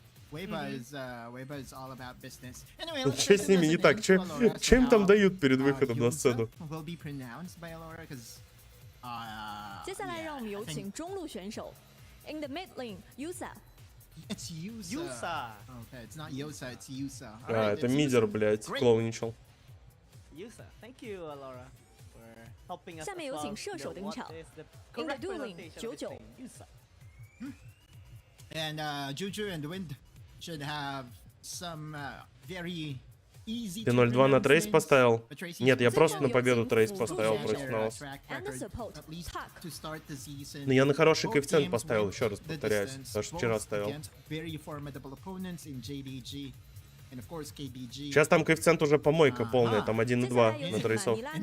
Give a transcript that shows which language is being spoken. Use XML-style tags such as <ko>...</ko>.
<en>Weiba is all about business. Anyway, let's</en> <ru>Что с ними не так? Чем им там дают перед выходом на сцену?</ru> <en>Will be pronounced by Allura because</en> <zh>接下来让我们有请中路选手</zh> <en>in the mid lane</en> <zh>Yusa。</zh> <en>It's Yusa. Yusa. Okay, it's not Yosa, it's Yusa.</en> <ru>А, это мидер, блядь, клоуничал.</ru> <en>Yusa. Thank you, Allura, for helping us.</en> <zh>下面有请射手登场</zh> <en>in the dueling</en> <zh>99。</zh> <en>And Juju and Wind should have some very easy.</en> <ru>Ты 0-2 на трейс поставил? Нет, я просто на победу трейс поставил против NAOS. Но я на хороший коэффициент поставил, еще раз повторяюсь, потому что вчера ставил. Сейчас там коэффициент уже помойка полная, там 1,2 на трейсов.</ru>